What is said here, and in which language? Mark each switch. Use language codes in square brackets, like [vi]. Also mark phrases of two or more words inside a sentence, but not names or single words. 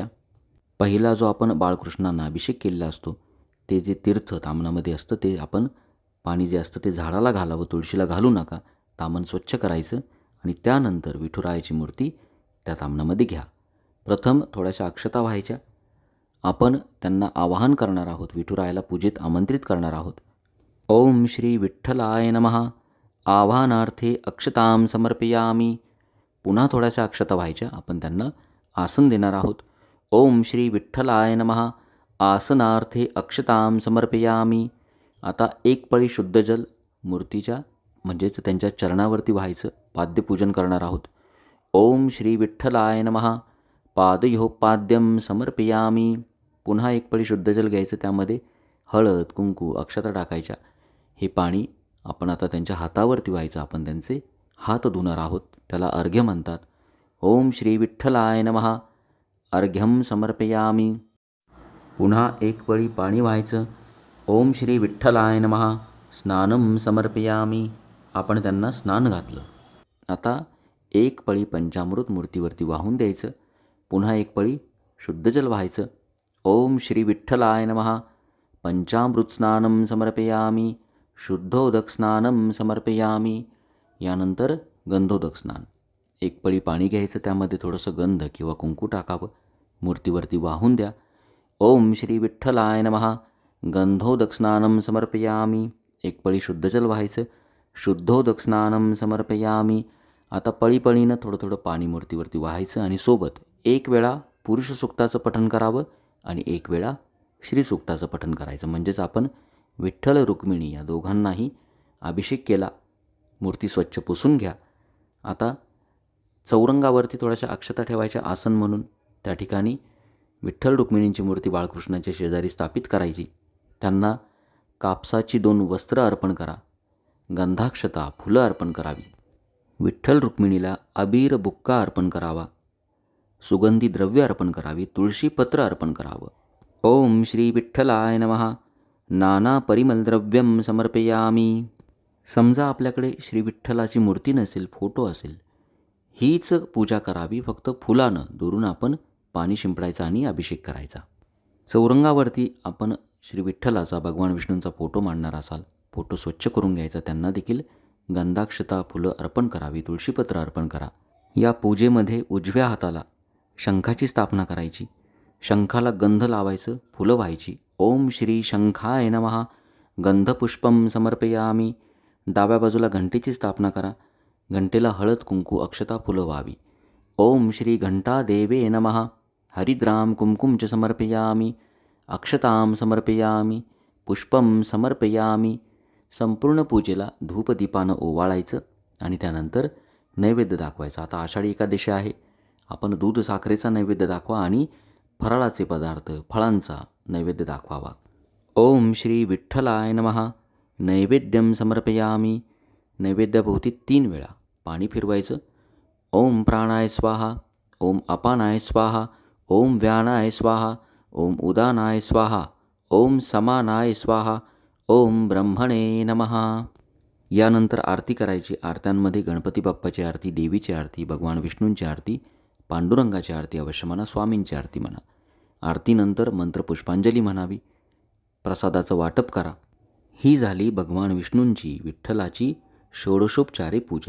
[mr] पहिला जो आपण बाळकृष्णांना अभिषेक केलेला असतो, ते जे तीर्थ ताम्हनामध्ये असतं, ते आपण पाणी जे असतं ते झाडाला घालावं, तुळशीला घालू नका. ताम्हण स्वच्छ करायचं आणि त्यानंतर विठुरायाची मूर्ती त्या ताम्हणामध्ये घ्या. प्रथम थोड्याशा अक्षता व्हायच्या. आपण त्यांना आवाहन करणार आहोत, विठुरायाला पूजेत आमंत्रित करणार आहोत. [sa] ओम श्री विठ्ठलाय नमः. आवाहनार्थे अक्षतां समर्पयामी. [mr] पुन्हा थोड्याशा अक्षता व्हायच्या. आपण त्यांना आसन देणार आहोत. [sa] ओम श्री विठ्ठलाय नमः. आसनार्थे अक्षतां समर्पयामी. [mr] आता एक पळी शुद्ध जल मूर्तीच्या म्हणजेच त्यांच्या चरणावरती व्हायचं. पाद्यपूजन करणार आहोत. [sa] ओम श्री विठ्ठलाय नमः. पादयोः पाद्यं समर्पयामी. [mr] पुन्हा एक पळी शुद्ध जल घ्यायचं. त्यामध्ये हळद, कुंकू, अक्षता टाकायच्या. हे पाणी आपण आता त्यांच्या हातावरती व्हायचं. आपण त्यांचे हात धुणार आहोत. त्याला अर्घ्य म्हणतात. [sa] ओम श्री विठ्ठलाय नमः. अर्घ्यं समर्पयामी. [mr] पुन्हा एक पळी पाणी व्हायचं. [sa] ओम श्री विठ्ठलाय नमः. स्नानं समर्पयामी. [mr] आपण त्यांना स्नान घातलं. आता एक पळी पंचामृत मूर्तीवरती वाहून द्यायचं. पुन्हा एक पळी शुद्ध जल व्हायचं. [sa] ओम श्री विठ्ठलाय नमः. पंचामृत स्नानं समर्पयामी, शुद्धोदक स्नानं समर्पयामी. [mr] यानंतर गंधोदक स्नान. एक पळी पाणी घ्यायचं. त्यामध्ये थोडंसं गंध किंवा कुंकू टाकावं. मूर्तीवरती वाहून द्या. [sa] ओम श्री विठ्ठलाय नमः. गंधोदक स्नानं समर्पयामी. [mr] एक पळी शुद्ध जल व्हायचं. [sa] शुद्धोदक स्नानं समर्पयामी. [mr] आता पळीपळीनं थोडं थोडं पाणी मूर्तीवरती व्हायचं आणि सोबत एक वेळा पुरुष सूक्ताचं पठण करावं आणि एक वेळा श्री सूक्ताचं पठण करायचं. म्हणजेच आपण विठ्ठल रुक्मिणी या दोघांनाही अभिषेक केला. मूर्ती स्वच्छ पुसून घ्या. आता चौरंगावरती थोड्याशा अक्षता ठेवायच्या आसन म्हणून. त्या ठिकाणी विठ्ठल रुक्मिणींची मूर्ती बाळकृष्णाच्या शेजारी स्थापित करायची. त्यांना कापसाची 2 वस्त्र अर्पण करा. गंधाक्षता, फुलं अर्पण करावी. विठ्ठल रुक्मिणीला अबीर बुक्का अर्पण करावा. सुगंधी द्रव्य अर्पण करावी. तुळशीपत्र अर्पण करावं. [sa] ओम श्री विठ्ठलाय नमः. नाना परिमलद्रव्यं समर्पयामी. [mr] समजा आपल्याकडे श्री विठ्ठलाची मूर्ती नसेल, फोटो असेल, हीच पूजा करावी. फक्त फुलानं दुरून आपण पाणी शिंपडायचं आणि अभिषेक करायचा. चौरंगावरती आपण श्री विठ्ठलाचा, भगवान विष्णूंचा फोटो मांडणार असाल, फोटो स्वच्छ करून घ्यायचा. त्यांना देखील गंधाक्षता, फुलं अर्पण करावी. तुळशीपत्र अर्पण करा. या पूजेमध्ये उजव्या हाताला शंखाची स्थापना करायची. शंखाला गंध लावायचं, फुलं व्हायची. [sa] ओम श्री शंखाय नमः. गंधपुष्पं समर्पयामी. [mr] डाव्या बाजूला घंटेची स्थापना करा. घंटेला हळद, कुंकू, अक्षता, फुलं व्हावी. [sa] ओम श्री घंटादेवे नमः. हरिद्राम कुंकुम च समर्पयामी. अक्षतां समर्पयामी. पुष्पं समर्पयामी. [mr] संपूर्ण पूजेला धूपदीपानं ओवाळायचं आणि त्यानंतर नैवेद्य दाखवायचा. आता आषाढी एकादशी आहे. आपण दूध साखरेचा नैवेद्य दाखवा आणि फराळाचे पदार्थ, फळांचा नैवेद्य दाखवावा. [sa] ओम श्री विठ्ठलाय नमः. नैवेद्यं समर्पयामी. [mr] नैवेद्याभोवती 3 वेळा पाणी फिरवायचं. [sa] ओम प्राणाय स्वाहा, ओम अपानाय स्वाहा, ओम व्यानाय स्वाहा, ओम उदानाय स्वाहा, ओम समानाय स्वाहा, ओम ब्रह्मणे नमः. [mr] यानंतर आरती करायची. आरत्यांमध्ये गणपती बाप्पाची आरती, देवीची आरती, भगवान विष्णूंची आरती, पांडुरंगाची आरती अवश्य म्हणा, स्वामींची आरती म्हणा. आरतीनंतर मंत्रपुष्पांजली म्हणावी. प्रसादाचं वाटप करा. ही झाली भगवान विष्णूंची, विठ्ठलाची षोडशोपचारे पूजा.